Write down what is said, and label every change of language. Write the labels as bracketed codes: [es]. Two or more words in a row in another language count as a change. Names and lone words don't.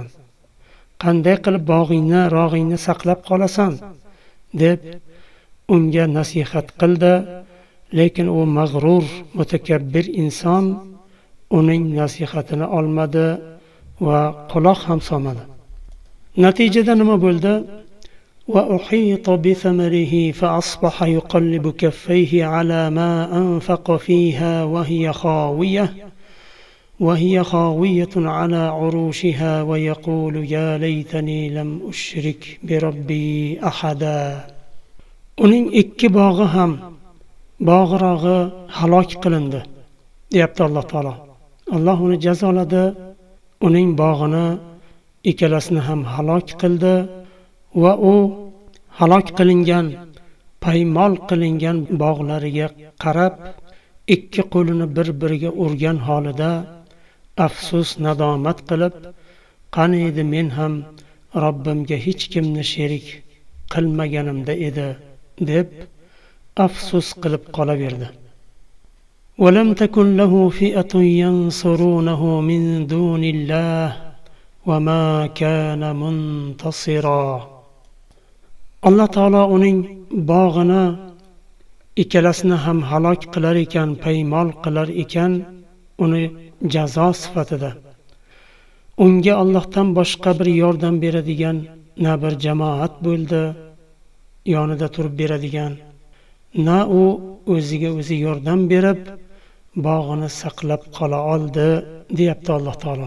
[uz] Qanday qilib bog'ingni, rog'ingni saqlab qolasan? deb unga nasihat qildi. Lekin u mag'rur, mutakabbir inson uning nasihatini olmadi va quloq ham solmadi. Natijada nima bo'ldi? [ar] وأحيط بثمره فأصبح يقلب كفيه على ما أنفق فيها وهي خاوية على عروشها ويقول يا ليتني لم أشرك بربي أحدا. [uz] uning ikki bog'i ham bog'rog'i halok qilindi deyapti Alloh taolo. Alloh uni jazoladi, uning bog'ini ikkalasini ham halok qildi va u halok qilingan paymol qilingan bog'lariga qarab ikki qo'lini bir-biriga urgan holida afsus nadomat qilib, qani edi men ham Robbimga hech kimni sherik qilmaganimda edi deb afsus qilib qolaverdi. [ar] وَلَمْ تَكُنْ لَهُ فِئَةٌ يَنْصُرُونَهُ مِنْ دُونِ اللَّهِ وَمَا كَانَ مُنْتَصِرًا. [uz] Alloh taolo uning bog'ini ikkalasini ham halok qilar ekan, paymol qilar ekan, uni jazo sifatida. Unga Allohdan boshqa bir yordam beradigan na bir jamoat bo'ldi, yonida turib beradigan, na u o'ziga o'zi yordam berib bog'ini saqlab qola oldi, deyapti Alloh taolo.